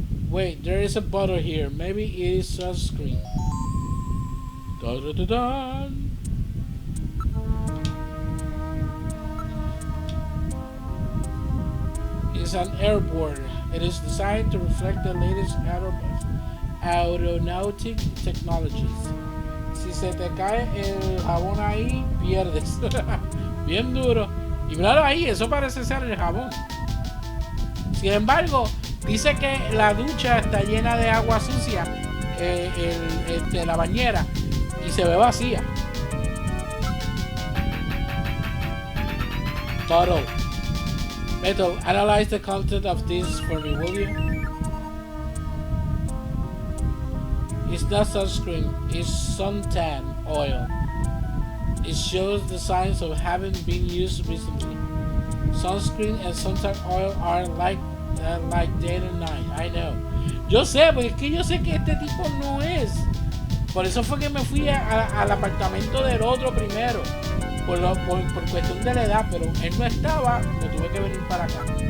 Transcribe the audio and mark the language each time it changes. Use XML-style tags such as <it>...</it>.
<en>Wait, there is a bottle here. Maybe it is sunscreen. Dun, dun, dun, dun. It's an airboard. It is designed to reflect the latest aeronautic technologies.</en> <es>Si se te cae el jabón ahí, pierdes. Bien duro. Y claro, ahí, eso parece ser el jabón. Sin embargo, dice que la ducha está llena de agua sucia, de la bañera, y se ve vacía.</es> <en>Bottle. Beto, analyze the content of this for me, will you? It's not sunscreen, it's suntan oil. It shows the signs of having been used recently. Sunscreen and suntan oil are like day and night.</en> <es>I know. Yo sé, porque es que yo sé que este tipo no es. Por eso fue que me fui al apartamento del otro primero. Por cuestión de la edad, pero él no estaba, me tuve que venir para acá.</es>